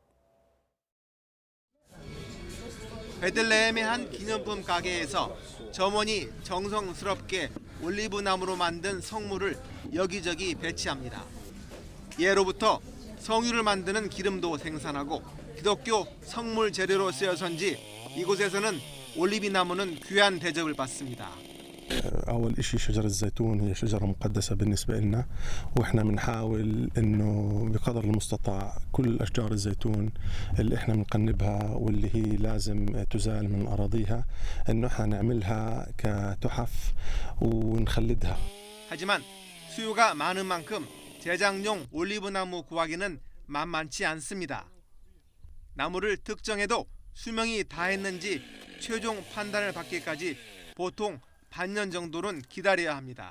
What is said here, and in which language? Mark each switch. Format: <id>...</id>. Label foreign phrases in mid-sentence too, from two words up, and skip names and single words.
<ko>베들레헴의 한 기념품 가게에서 점원이 정성스럽게 올리브 나무로 만든 성물을 여기저기 배치합니다. 예로부터 성유를 만드는 기름도 생산하고 기독교 성물 재료로 쓰여서인지 이곳에서는 올리브 나무는 귀한 대접을 받습니다.</ko> <ar>أول إشي شجرة الزيتون هي شجرة مقدسة بالنسبة لنا وإحنا بنحاول إنه بقدر المستطاع كل أشجار الزيتون اللي إحنا بنقنبها واللي هي لازم تزال من أراضيها إنه إحنا نعملها كتحف ونخلدها.</ar> <ko>하지만 수요가 많은 만큼 제작용 올리브 나무 구하기는 만만치 않습니다. 나무를 특정해도 수명이 다했는지 최종 판단을 받기까지 보통 반년 정도는 기다려야 합니다.</ko>